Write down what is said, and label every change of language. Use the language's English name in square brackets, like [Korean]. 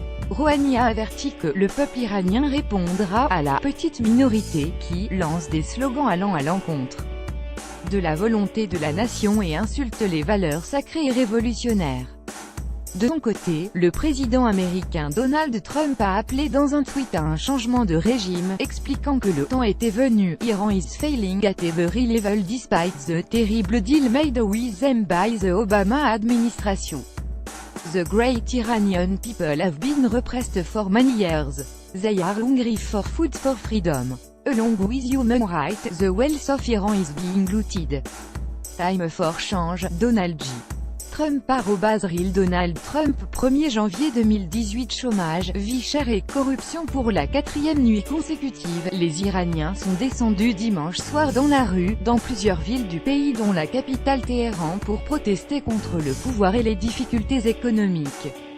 [French] Rouhani a averti que le peuple iranien répondra à la petite minorité qui lance des slogans allant à l'encontre de la volonté de la nation et insulte les valeurs sacrées et révolutionnaires. De son côté, le président américain Donald Trump a appelé dans un tweet à un changement de régime, expliquant que le temps était venu. [English] Iran is failing at every level despite the terrible deal made with them by the Obama administration. The great Iranian people have been repressed for many years. They are hungry for food for freedom. Along with human rights, the wealth of Iran is being looted. Time for change, Donald J. [French] Trump @Real Donald Trump 1er janvier 2018. Chômage, vie chère et corruption. Pour la 4e nuit consécutive, les Iraniens sont descendus dimanche soir dans la rue, dans plusieurs villes du pays dont la capitale Téhéran pour protester contre le pouvoir et les difficultés économiques.